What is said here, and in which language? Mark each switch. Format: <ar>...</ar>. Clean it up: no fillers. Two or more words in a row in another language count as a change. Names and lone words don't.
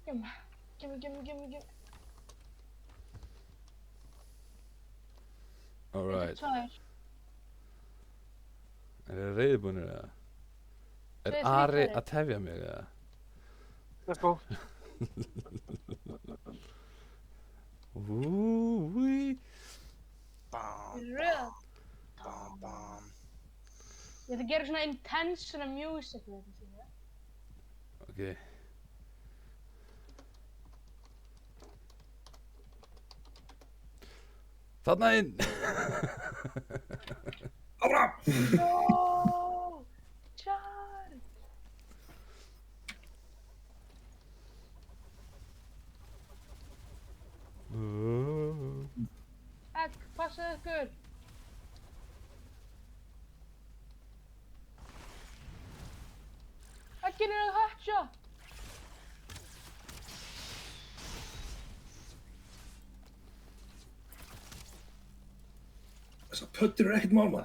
<en>Gimme. Alright.</en> <is>Tvær. Er þið reiðbúinir eða? Er Tveir Ari slikkari. að tefja mig eða?</is> <en>Let's go. Úi. Bam,</en> <is>Röð. bam, bam. Ég ætla að gera svona intense svona music við þetta, skilja. Ok. Þarna inn! Áfram!</is> <en>No! Charge!</en> <is>Egg, passaðu ykkur! Eggin er að hatcha! Þessar pöttur eru ekkert mál maður.</is>